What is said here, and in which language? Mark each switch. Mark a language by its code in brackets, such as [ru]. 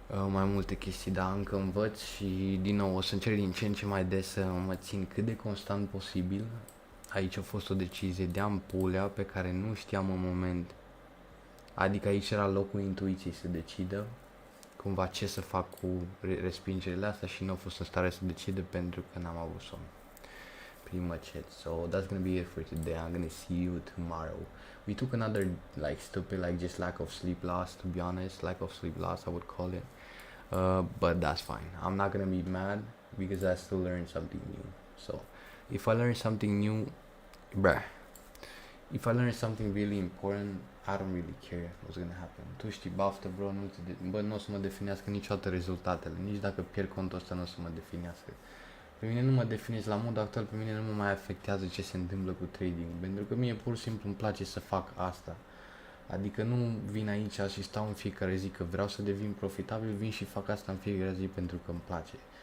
[ro] Mai multe chestii, dar încă învăț și din nou o să încerc din ce în ce mai des să mă țin cât de constant posibil. Aici a fost o decizie de ampulea pe care nu știam în moment. Adică aici era locul intuiției să decidă cumva ce să fac cu respingerile astea și nu a fost în stare să decide pentru că n-am avut somn. [en] Pretty much it. So that's gonna be it for today. I'm gonna see you tomorrow. We took another like stupid like just lack of sleep loss, to be honest. Lack of sleep loss I would call it. But that's fine. I'm not gonna be mad because I still learned something new. So if I learn something new, bruh, if I learn something really important, I don't really care what's gonna happen. [ro] Tu știi, baftă, bro, nu o să mă definească niciodată rezultatele. Nici dacă pierd contul ăsta, nu o să mă definească. Pe mine nu mă definez la modul actual, pe mine nu mă mai afectează ce se întâmplă cu trading, pentru că mie pur și simplu îmi place să fac asta. Adică nu vin aici și stau în fiecare zi că vreau să devin profitabil, vin și fac asta în fiecare zi pentru că îmi place.